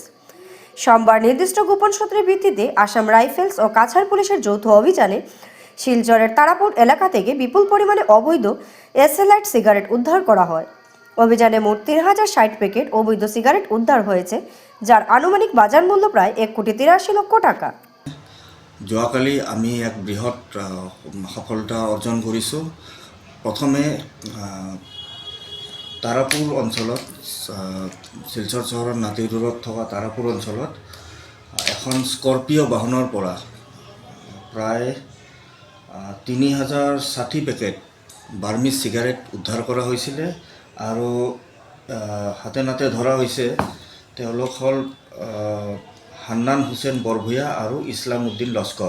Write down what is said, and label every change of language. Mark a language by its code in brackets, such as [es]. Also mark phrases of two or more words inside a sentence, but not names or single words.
[bn] সোমবার নির্দিষ্ট গোপন সূত্রের ভিত্তিতে আসাম রাইফেলস ও কাছাড় পুলিশের যৌথ অভিযানে শিলচরের তারাপুর এলাকা থেকে বিপুল পরিমাণে অবৈধ এসএলআইট সিগারেট উদ্ধার করা হয়। অভিযানে মোট 3,060 প্যাকেট অবৈধ সিগারেট উদ্ধার হয়েছে, যার আনুমানিক বাজার মূল্য প্রায় 1,83,00,000 টাকা। [as] যোৱাকালি আমি এক বৃহৎ সফলতা অৰ্জন কৰিছোঁ। প্ৰথমে তাৰাপুৰ অঞ্চলত শিলচৰ চহৰৰ নাতি ৰোডত থকা তাৰাপুৰ অঞ্চলত এখন স্কৰ্পিঅ' বাহনৰ পৰা প্ৰায় 3,060 পেকেট [en] Burmese cigarette [as] উদ্ধাৰ কৰা হৈছিলে আৰু হাতে নাতে ধৰা হৈছে তেওঁলোক হ'ল হান্নান হুছেইন বৰভূঞা আৰু ইছলাম উদ্দিন লস্কৰ।